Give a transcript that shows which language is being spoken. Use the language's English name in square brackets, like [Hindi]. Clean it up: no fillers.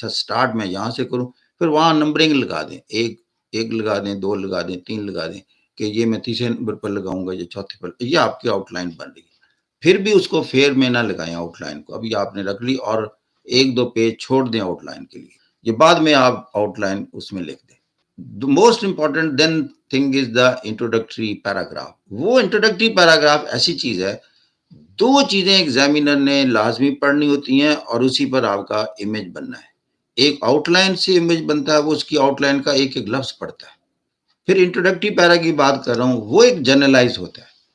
[Urdu] اچھا سٹارٹ میں یہاں سے کروں، پھر وہاں نمبرنگ لگا دیں، ایک لگا دیں، 2 لگا دیں، 3 لگا دیں کہ یہ میں تیسرے نمبر پر لگاؤں گا، یہ چوتھے پر. یہ آپ کی آؤٹ لائن بن رہی ہے. پھر بھی اس کو فیر میں نہ لگائیں آؤٹ لائن کو. ابھی آپ نے رکھ لی اور 1-2 پیج چھوڑ دیں آؤٹ لائن کے لیے. یہ بعد میں آپ آؤٹ لائن اس میں لکھ دیں. [English] The most important then thing is the introductory paragraph. [Urdu] وہ انٹروڈکٹری پیراگراف ایسی چیز ہے، 2 چیزیں ایگزامینر نے لازمی پڑھنی ہوتی ہیں اور اسی پر آپ کا امیج بننا ہے. ایک آؤٹ لائن سے امیج بنتا ہے، وہ اس کی آؤٹ لائن کا ایک لفظ پڑھتا ہے. پھر انٹروڈکٹری پیرا کی بات کر رہا ہوں، وہ ایک جنرلائز ہوتا ہے.